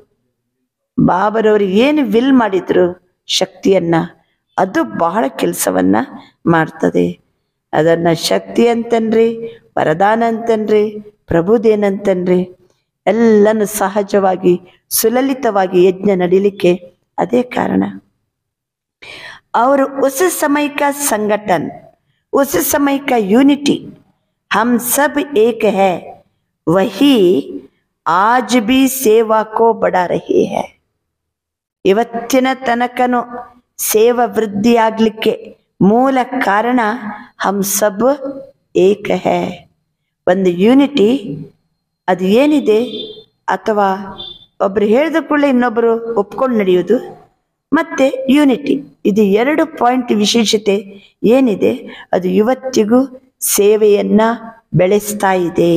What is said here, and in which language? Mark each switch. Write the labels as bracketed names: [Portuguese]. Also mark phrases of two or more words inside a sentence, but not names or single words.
[Kannada] ಬಾಬರವರು ಏನು ವಿಲ್ ಮಾಡಿದ್ರು ಶಕ್ತಿಯನ್ನ, ಅದು ಬಹಳ ಕೆಲಸವನ್ನ ಮಾಡ್ತದೆ. ಅದನ್ನ ಶಕ್ತಿ ಅಂತನ್ರಿ, ವರದಾನ ಅಂತನ್ರಿ, ಪ್ರಭುದೇನಂತನ್ರಿ, ಎಲ್ಲನೂ ಸಹಜವಾಗಿ ಸುಲಲಿತವಾಗಿ ಯಜ್ಞ ನಡೀಲಿಕ್ಕೆ ಅದೇ ಕಾರಣ. ಅವರು [Hindi] उस समय का संगठन, उस समय का यूनिटी, हम सब एक है, वही आज भी सेवा को बढ़ा रही है. [Kannada] ಇವತ್ತಿನ ತನಕನು ಸೇವಾ ವೃದ್ಧಿ ಆಗ್ಲಿಕ್ಕೆ ಮೂಲ ಕಾರಣ [Hindi] हम सब एक है. [Kannada] ಒಂದು ಯೂನಿಟಿ ಅದು ಏನಿದೆ, ಅಥವಾ ಒಬ್ರು ಹೇಳಿದ ಕೂಡಲೇ ಇನ್ನೊಬ್ಬರು ಒಪ್ಕೊಂಡು ನಡೆಯೋದು, ಮತ್ತೆ ಯೂನಿಟಿ, ಇದು ಎರಡು ಪಾಯಿಂಟ್ ವಿಶೇಷತೆ ಏನಿದೆ, ಅದು ಇವತ್ತಿಗೂ ಸೇವೆಯನ್ನ ಬೆಳೆಸ್ತಾ ಇದೆ.